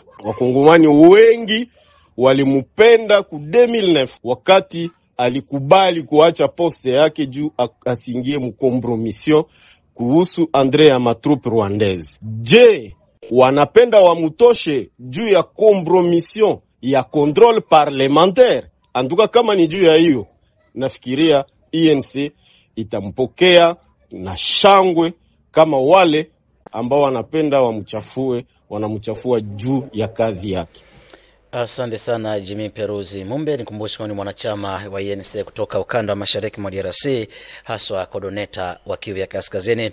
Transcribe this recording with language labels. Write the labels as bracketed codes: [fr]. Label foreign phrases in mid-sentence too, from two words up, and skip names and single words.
[sw] Wakongomani wengi walimupenda ku 2009 wakati alikubali kuacha poste yake juu asingie mkompromission kuhusu Andrea [fr] matroupe rwandaise. [sw] Je, wanapenda wamutoshe juu ya compromission ya [fr] contrôle parlementaire? [sw] Anduka kama ni juu ya hiyo, nafikiria ENC itampokea na shangwe, kama wale ambao wanapenda wamchafue wanamchafua juu ya kazi yake. Asante sana Jimmy Peruzi Mumbe. Nikumbushe ni mwanachama wa ENC kutoka ukanda wa mashariki mwa DRC, haswa Kodoneta wa Kivu ya Kaskazini.